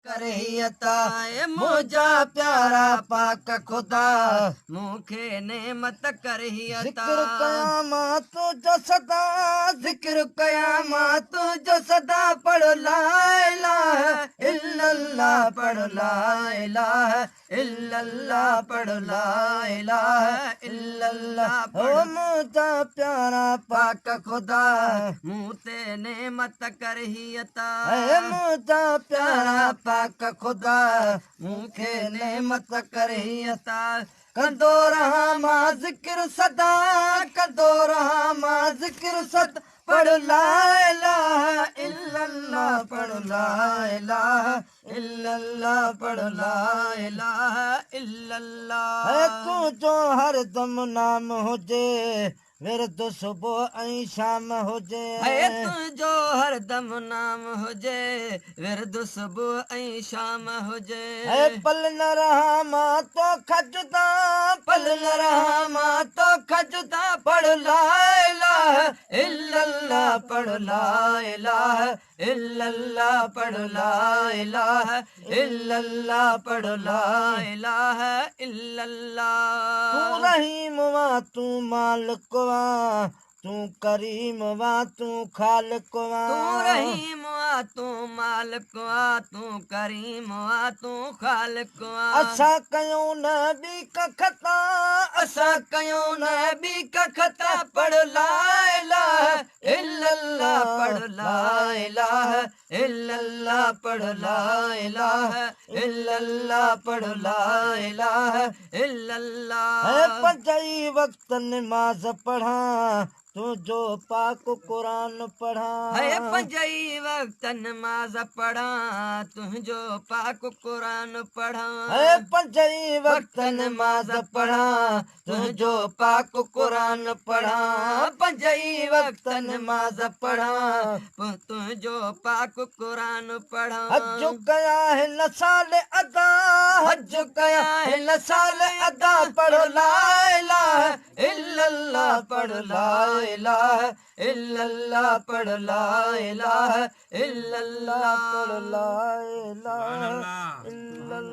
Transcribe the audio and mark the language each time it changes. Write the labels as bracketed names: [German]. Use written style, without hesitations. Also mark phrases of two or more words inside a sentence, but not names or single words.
[Sindhi] करहियता मुझा प्यारा पाक खुदा मूंखे नेमत करहियता जिक्र कया मां तुझो सदा जिक्र कया मां तुझो सदा पढ़ [Arabic] لا إله إلا الله [Sindhi] पढ़ [Arabic] لا إله إلا الله [Sindhi] पढ़ ला [Arabic] إله إلا الله [Sindhi] ओ मुझा प्यारा पाक खुदा मूं ते नेमत करहियता मुझा प्यारा पाक खुदा मूंखे नेमत करहियता कंदो रहा मां जिक्र सदा कंदो रहा मां जिक्र सदा पढ़ [Arabic] لا إله إلا الله [Sindhi] पढ़ [Arabic] لا إله إلا الله [Sindhi] पढ़ [Arabic] لا إله إلا الله [Sindhi] तुझो हरदम नाम हुजे विरद सुबुह ऐं शाम हुजे तुंहिंजो हरदम नाम हुजे विरद सुबुह ऐं शाम हुजे पल न रहा मां तो खजदा पल न रहा मां तो खजदा पढ़ [Arabic] لا إله إلا الله [Sindhi] पढ़ [Arabic] لا إله إلا الله [Sindhi] पढ़ [Arabic] لا إله إلا الله [Sindhi] पढ़ [Arabic] لا إله [Sindhi] इल्लल्लाह तू रहीम वा तू मालिक वा तू करीम वा तू खालिक वा तू रहीम वा तू मालिक वा तू करीम वा तू खालिक वा असां कयूं न ॿी का खता असां कयूं न ॿी का खता पढ़ [Arabic] لا إله إلا الله [Sindhi] पढ़ [Arabic] لا إله إلا الله [Sindhi] पढ़ [Arabic] لا إله إلا الله [Sindhi] पढ़ [Arabic] لا إله إلا الله [Sindhi] पंजई वक्त नमाज पढ़ा तुझो पाक कुरान पढ़ा पंजई वक्त नमाज पढ़ा तुझो पाक कुरान पढ़ा पंजई वक्त नमाज पढ़ा तुझो पाक कुरान पढ़ा पंजई वक्त नमाज पढ़ा तुझो पाक कुरान पढ़ा हज कया है नसाल अदा हज कया है नसाल अदा पढ़ [Arabic] لا إله إلا الله [Sindhi] पढ़ [Arabic] لا إله إلا الله [Sindhi] पढ़ [Arabic] لا إله إلا الله [Sindhi] पढ़ [Arabic] لا إله إلا الله